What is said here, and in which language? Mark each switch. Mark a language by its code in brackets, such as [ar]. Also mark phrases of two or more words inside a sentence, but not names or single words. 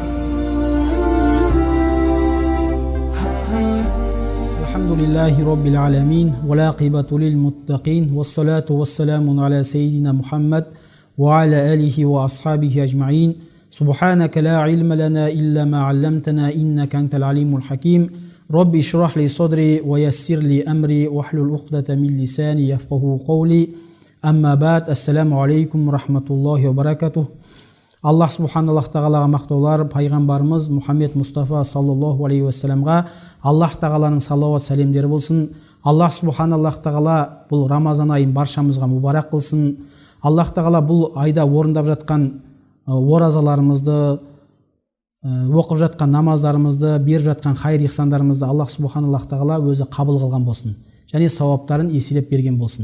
[ar] الحمد لله رب العالمين. والعاقبة للمتقين والصلاة والسلام على سيدنا محمد وعلى آله وأصحابه أجمعين. سبحانك لا علم لنا إلا ما علمتنا إنك أنت العليم الحكيم. رب اشرح لي صدري ويسر لي أمري واحلل عقدة من لساني يفقهوا قولي. أما بعد. السلام عليكم رحمة الله وبركاته. [kk] Allah subhanallah tағалаға мақтаулар, пайғамбарымыз Мұхаммед Мұстафа [ar] صلى الله عليه وسلم [kk] Аллах тағаланың салауат сәлемдері болсын. Аллах subhanallah тағала бұл Рамазан айын баршамызға мұбарак қылсын. Аллах тағала бұл айда орындап жатқан оразаларымызды, оқып жатқан намаздарымызды, беріп жатқан хайыр ихсандарымызды Аллах subhanallah тағала өзі қабыл қылған болсын және сауаптарын еселеп берген болсын.